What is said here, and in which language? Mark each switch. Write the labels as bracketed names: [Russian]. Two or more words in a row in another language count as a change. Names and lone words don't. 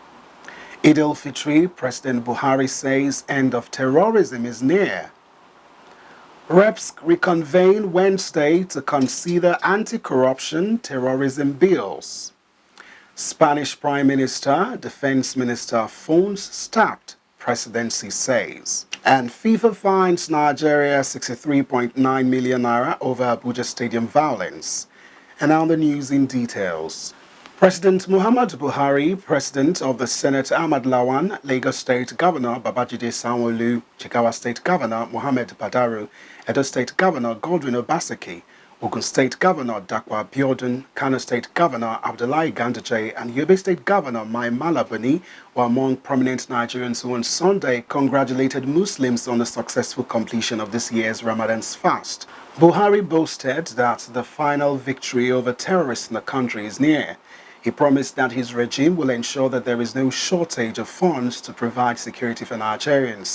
[English] EID-EL, President Buhari says end of terrorism is near. Reps reconvene Wednesday to consider anti-corruption terrorism bills. Spanish Prime Minister, Defense Minister phones stacked, Presidency says. And FIFA fines Nigeria 63.9 million naira over Abuja Stadium violence. And now the news in details. President Muhammadu Buhari, President of the Senate Ahmad Lawan, Lagos State Governor Babajide Sanwo-Olu, Jigawa State Governor Mohammed Badaru, Edo State Governor Godwin Obaseki, Ogun State Governor Dakwa Abiodun, Kano State Governor Abdullahi Ganduje, and Yobe State Governor Mai Mala Buni were among prominent Nigerians who on Sunday congratulated Muslims on the successful completion of this year's Ramadan's fast. Buhari boasted that the final victory over terrorists in the country is near. He promised that his regime will ensure that there is no shortage of funds to provide security for Nigerians.